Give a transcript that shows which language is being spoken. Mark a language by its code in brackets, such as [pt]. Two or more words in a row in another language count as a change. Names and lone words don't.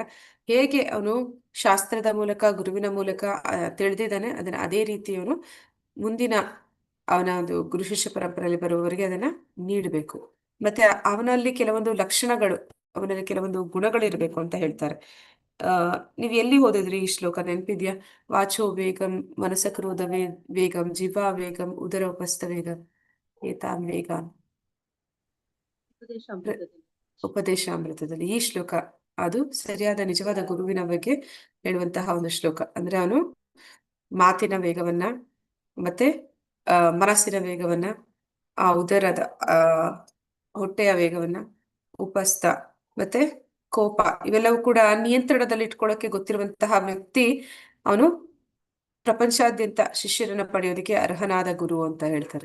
[kn] ಹೇಗೆ ಅವನು ಶಾಸ್ತ್ರದ ಮೂಲಕ ಗುರುವಿನ ಮೂಲಕ ತಿಳಿದಿದ್ದಾನೆ ಅದನ್ನ ಅದೇ ರೀತಿ ಅವನು ಮುಂದಿನ ಅವನ ಒಂದು ಗುರು ಶಿಷ್ಯ ಪರಂಪರೆಯಲ್ಲಿ ಬರುವವರಿಗೆ ಅದನ್ನ ನೀಡಬೇಕು. ಮತ್ತೆ ಅವನಲ್ಲಿ ಕೆಲವೊಂದು ಲಕ್ಷಣಗಳು, ಅವನಲ್ಲಿ ಕೆಲವೊಂದು ಗುಣಗಳು ಇರಬೇಕು ಅಂತ ಹೇಳ್ತಾರೆ. ನೀವ್ ಎಲ್ಲಿ ಓದಿದ್ರಿ ಈ ಶ್ಲೋಕ, ನೆನಪಿದ್ಯಾ? [sa] ವಾಚೋ ವೇಗಂ ಮನಸ ಕ್ರೋಧ ವೇಗಂ ಜಿವಾ ವೇಗಂ ಉದರ ಉಪಸ್ಥ ವೇಗಂ ಏತಾಂ ವೇಗ. [kn] ಉಪದೇಶಾಮೃತದಲ್ಲಿ ಈ ಶ್ಲೋಕ ಅದು ಸರಿಯಾದ ನಿಜವಾದ ಗುರುವಿನ ಬಗ್ಗೆ ಹೇಳುವಂತಹ ಒಂದು ಶ್ಲೋಕ. ಅಂದ್ರೆ ಅವನು ಮಾತಿನ ವೇಗವನ್ನ ಮತ್ತೆ ಮನಸ್ಸಿನ ವೇಗವನ್ನ, ಆ ಉದರದ ಹೊಟ್ಟೆಯ ವೇಗವನ್ನ, ಉಪಸ್ಥ ಮತ್ತೆ ಕೋಪ ಇವೆಲ್ಲವೂ ಕೂಡ ನಿಯಂತ್ರಣದಲ್ಲಿ ಇಟ್ಕೊಳ್ಳೋಕೆ ಗೊತ್ತಿರುವಂತಹ ವ್ಯಕ್ತಿ ಅವನು ಪ್ರಪಂಚಾದ್ಯಂತ ಶಿಷ್ಯರನ್ನ ಪಡೆಯೋದಕ್ಕೆ ಅರ್ಹನಾದ ಗುರು ಅಂತ ಹೇಳ್ತಾರೆ.